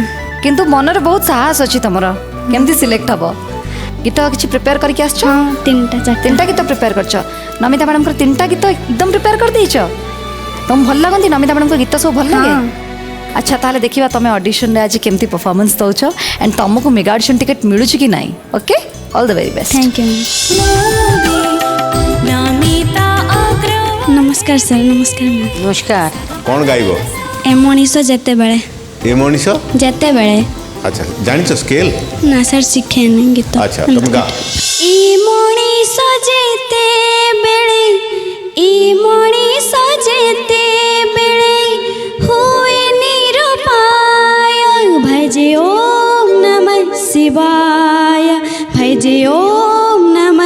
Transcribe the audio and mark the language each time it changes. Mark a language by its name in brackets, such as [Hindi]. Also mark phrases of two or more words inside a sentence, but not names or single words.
[Odia] କିନ୍ତୁ ମନରେ ବହୁତ ସାହସ ଅଛି ତମର କେମିତି ସିଲେକ୍ଟ ହବ ଗୀତ କିଛି ପ୍ରିପେୟାର କରିକି ଆସିଛ ହଁ 3ଟା 4ଟା ତିନିଟା ଗୀତ ପ୍ରିପେୟାର କରିଛ ନମିତା ମ୍ୟାଡ଼ାମଙ୍କର ତିନିଟା ଗୀତ ଏକଦମ ପ୍ରିପେୟାର କରିଦେଇଛ ତମକୁ ଭଲ ଲାଗନ୍ତି ନମିତା ମ୍ୟାଡ଼ାମଙ୍କ ଗୀତ ସବୁ ଭଲ ଲାଗେ ହଁ। ଆଚ୍ଛା ତାହେଲେ ଦେଖିବା ତମେ ଅଡିସନରେ ଆଜି କେମିତି ପରଫର୍ମାନ୍ସ ଦେଉଛ ଆଣ୍ଡ ତମକୁ ମେଗା ଅଡିସନ ଟିକେଟ୍ ମିଳୁଛି କି ନାହିଁ [English] okay all the very best thank you [Odia] ନମସ୍କାର ସର ନମସ୍କାର ମ୍ୟାମ ନମସ୍କାର କ'ଣ ଗାଇବ ଏ ମନୀଷ ଯେତେବେଳେ ଏ ମଣିଷ जेतेबेले ଆଚ୍ଛା ଜାଣିଛ ସ୍କେଲ୍ ନା ସର ଶିଖେନି ଗୀତ ଆଚ୍ଛା ତମେ ଗା ଇ ମଣିଷ ଯେତେବେଳେ ଇ ମଣିଷ ଯେତେବେଳେ ହୁଏ ନିରୁପାୟ ଭଜେ ଓମ୍ ନମଃ ଶିବାୟ ଭଜେ ଓମ୍ ନମଃ